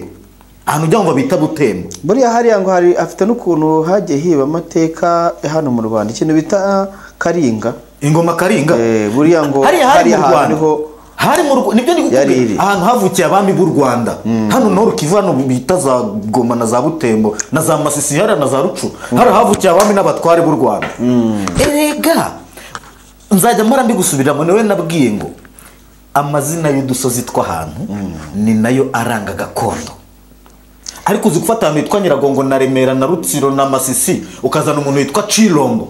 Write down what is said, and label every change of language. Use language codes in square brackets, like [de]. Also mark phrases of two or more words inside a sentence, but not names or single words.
[rw] Ahantu ujya ngo bita Butembo. Buriya hariya ngo hari afite n'ukuntu hagiye hiba amateka hano mu Rwanda, ikintu bita Karinga. Ingoma Karinga. Buriya ngo hari mu Rwanda. Hari mu Rwanda. Nibyo ndikubwira. Ahantu havukiye abami b'u Rwanda. Hano Nord Kivu hano bita za Goma na za Butembo na za Masisi na za Rucu. Hari havukiye abami n'abatware b'u Rwanda. Erega nzajya mara mbigusubiramo niwe nabwiye ngo amazina y'udusozi tw'ahantu ni nayo aranga gakondo. Ariko uzi gufata ahantu hitwa Nyiragongo na Remera na Rutsiro na Masisi ukazana umuntu witwa Chilombo.